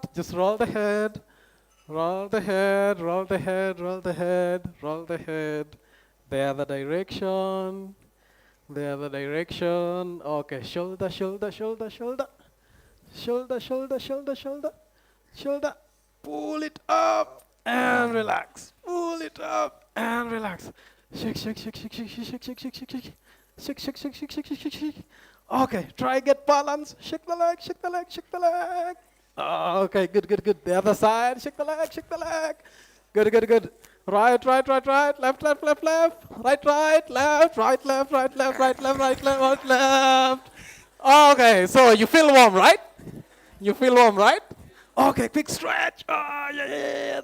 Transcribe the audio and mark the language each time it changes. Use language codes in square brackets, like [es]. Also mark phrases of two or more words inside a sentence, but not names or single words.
[en] Just roll the head, roll the head, roll the head, roll the head, roll the head. The other direction, the other direction. Okay, shoulder, shoulder, shoulder, shoulder. Shoulder, shoulder, shoulder, shoulder, shoulder. Pull it up and relax. Pull it up and relax. Shake, shake, shake, shake, shake, shake, shake, shake, shake, shake, shake. Shake, shake, shake, shake, shake, shake, shake, shake. Okay, try get balance. Shake the leg, shake the leg, shake the leg. Okay, good, good, good. The other side, shake the leg, shake the leg. Good, good, good. Right, right, right, right. Left, left, left, left. Right, right, left, right, left, right, left, right, left, right, left, right, left. Okay, so you feel warm, right? You feel warm, right? Okay, quick stretch. Oh, yeah, yeah, yeah.